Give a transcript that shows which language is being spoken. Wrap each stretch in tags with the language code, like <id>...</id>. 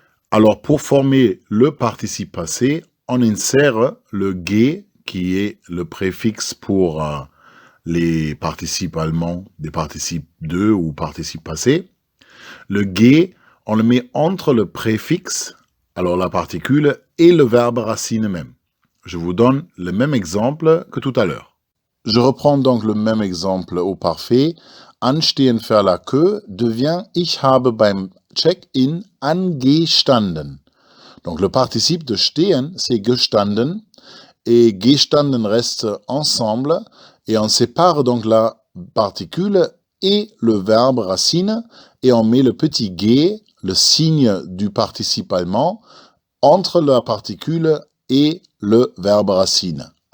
<fr>Alors, pour former le participe passé, on insère le G, qui est le préfixe pour les participes allemands, des participes 2 ou participes passés. Le G, on le met entre le préfixe Alors la particule et le verbe racine même. Je vous donne le même exemple que tout à l'heure. Je reprends donc le même exemple au parfait. Anstehen faire la queue devient</fr> <de>ich habe beim Check-in angestanden.</de> <fr>Donc le participe de stehen, c'est gestanden, et gestanden reste ensemble, et on sépare donc la particule et le verbe racine, et on met le petit g, le signe du participe allemand, entre la particule et le verbe racine.</fr>